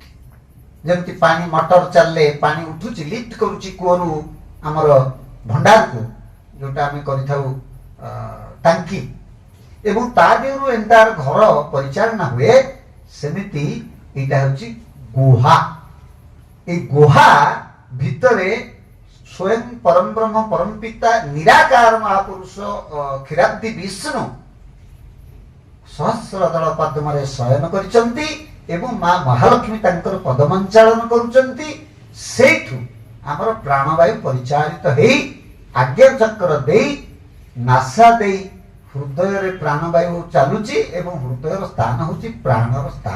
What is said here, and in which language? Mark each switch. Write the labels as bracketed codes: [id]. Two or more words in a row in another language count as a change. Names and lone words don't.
[or] ଯେମିତି ପାଣି ମଟର ଚାଲିଲେ ପାଣି ଉଠୁଛି, ଲିଫ୍ଟ କରୁଛି କୂଅରୁ ଆମର ଭଣ୍ଡାରକୁ, ଯୋଉଟା ଆମେ କରିଥାଉ ଟାଙ୍କି, ଏବଂ ତା ଦେହରୁ ଏଣ୍ଟାର ଘର ପରିଚାଳନା ହୁଏ, ସେମିତି ଏଇଟା ହଉଛି ଗୁହା। ଏଇ ଗୁହା ଭିତରେ ସ୍ୱୟଂ ପରମ ବ୍ରହ୍ମ ପରମ ପିତା ନିରାକାର ମହାପୁରୁଷ କ୍ଷୀରାବ୍ଧି ବିଷ୍ଣୁ ସହସ୍ର ଦଳ ପଦ୍ମରେ ଶୟନ କରିଛନ୍ତି ଏବଂ ମା ମହାଲକ୍ଷ୍ମୀ ତାଙ୍କର ପଦମଞ୍ଚାଳନ କରୁଛନ୍ତି। ସେଇଠୁ ଆମର ପ୍ରାଣବାୟୁ ପରିଚାଳିତ ହେଇ ଆଜ୍ଞା ଚକ୍ର ଦେଇ ନାସା ଦେଇ ହୃଦୟରେ ପ୍ରାଣବାୟୁ ଚାଲୁଛି, ଏବଂ ହୃଦୟର ସ୍ଥାନ ହଉଛି ପ୍ରାଣର ସ୍ଥାନ।